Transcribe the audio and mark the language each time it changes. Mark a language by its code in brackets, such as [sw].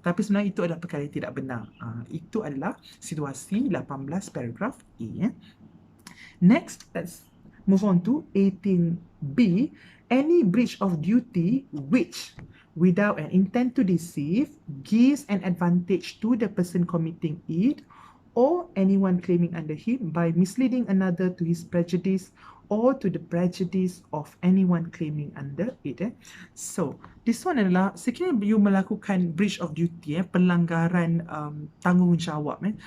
[ms] Tapi sebenarnya itu adalah perkara yang tidak benar. Itu adalah situasi 18 paragraph A. [en] Next, let's move on to 18B. Any breach of duty which, without an intent to deceive, gives an advantage to the person committing it or anyone claiming under him by misleading another to his prejudice or to the prejudice of anyone claiming under it. So, this one [ms] adalah sekiranya [en] you [ms] melakukan [en] breach of duty, [ms] pelanggaran tanggungjawab.